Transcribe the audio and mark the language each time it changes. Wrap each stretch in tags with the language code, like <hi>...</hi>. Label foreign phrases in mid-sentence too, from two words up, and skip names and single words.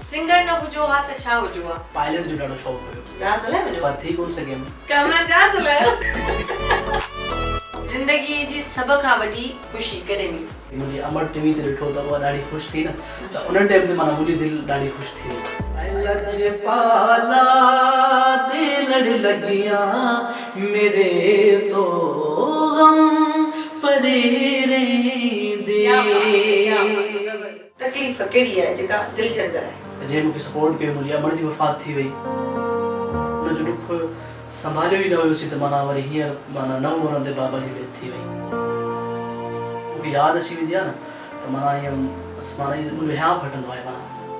<sd>सिंगर न हुजो हा त छा हुजो हा? पायलट जो ॾाढो शौक़ु हुयो। जहाज़ हलाए वञो पर थी कोन सघियमि। कामरान जहाज़ हलायो। ज़िंदगी जी सभ खां वॾी ख़ुशी कॾहिं मिली? मुंहिंजी अमर टीवी ते ॾिठो त उहा ॾाढी ख़ुशि थी न, त उन टाइम ते माना मुंहिंजी दिलि ॾाढी ख़ुशि थी।</sd> <pa>लजपाला ते लड़ लगिया मेरे तो गम परे दे।</pa> <sd>तकलीफ़ कहिड़ी आहे जेका दिलि जे अंदरि आहे? जंहिं मूंखे सपोर्ट कयो, मुंहिंजी अमर जी वफ़ात थी वई, हुनजो ॾुख संभालियो ई न हुयोसीं त माना वरी हींअर माना 9 वरनि ते बाबा जी डेथ थी वई। मूंखे यादि अची वेंदी आहे न त माना ईअं माना मुंहिंजो हियां फटंदो आहे माना।</sd>